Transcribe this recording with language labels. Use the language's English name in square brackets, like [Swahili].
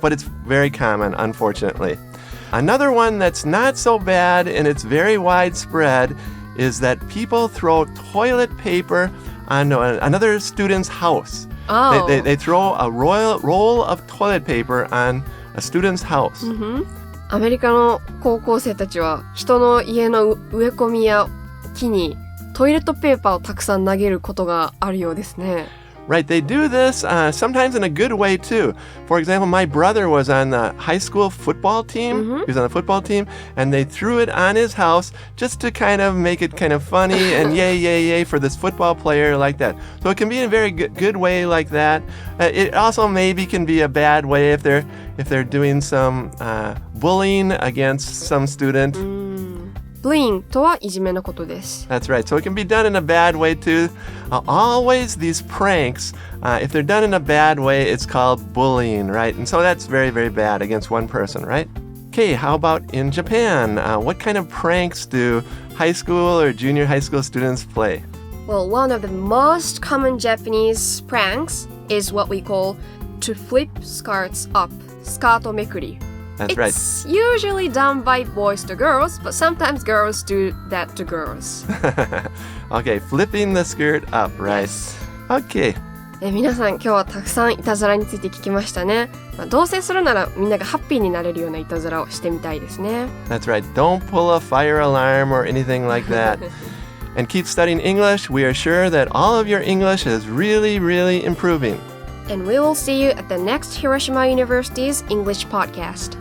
[English] But it's very common, unfortunately. Another one that's not so bad, and it's very widespread, is that people throw toilet paper on another student's house. Oh. They throw a roll of toilet paper on a student's house. [Japanese] アメリカの高校生たちは人の家の植え込みや木にトイレットペーパーをたくさん投げることがあるようですね。 [English] Right, they do this sometimes in a good way too. For example, my brother was on the high school football team. He was on the football team, and they threw it on his house just to kind of make it kind of funny and yay, yay, yay for this football player like that. So it can be in a very good way like that. It also maybe can be a bad way if they're doing some bullying against some student. [Japanese] bullying とはいじめのことです。 [English] That's right. So it can be done in a bad way too. Always these pranks, if they're done in a bad way, it's called bullying, right? And so that's very, very bad against one person, right? Okay, how about in Japan? What kind of pranks do high school or junior high school students play? Well, one of the most common Japanese pranks is what we call to flip skirts up, スカートめくり. That's right. It's usually done by boys to girls, but sometimes girls do that to girls. Okay, flipping the skirt up, right? Yes. Okay. [Japanese] 皆さん今日はたくさんいたずらについて聞きましたね。同棲するならみんながハッピーになれるようないたずらをしてみたいですね。 [English] That's right. Don't pull a fire alarm or anything like that. And keep studying English. We are sure that all of your English is really, really improving. And we will see you at the next Hiroshima University's English podcast.